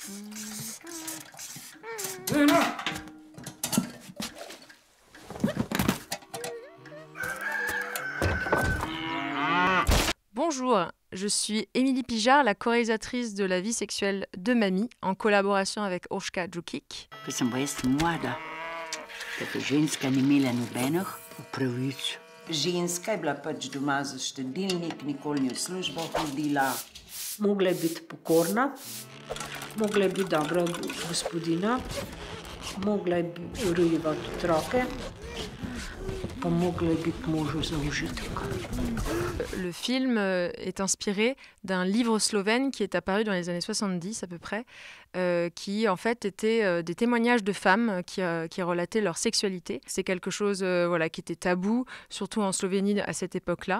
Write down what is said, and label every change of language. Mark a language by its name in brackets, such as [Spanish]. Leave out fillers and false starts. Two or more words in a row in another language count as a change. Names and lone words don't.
[French] Bonjour, je suis Émilie Pijard, la co-réalisatrice de La vie sexuelle de Mamie, en collaboration avec Urška Đukić. [Slovenian] Ko sem pa jaz mlada, tako ženska ni imela nobenih pravic. Ženska je bila pač doma za štedilnik, nikoli ni v službo hodila. Mogla je biti pokorna, mogla je biti dobra gospodina, mogla je rojevati otroke, pa mogla je biti možu za užitek. [French] Le film est inspiré d'un livre slovène qui est apparu dans les années 70 à peu près, qui en fait était des témoignages de femmes qui relataient leur sexualité. C'est quelque chose qui était tabou, surtout en Slovénie à cette époque-là.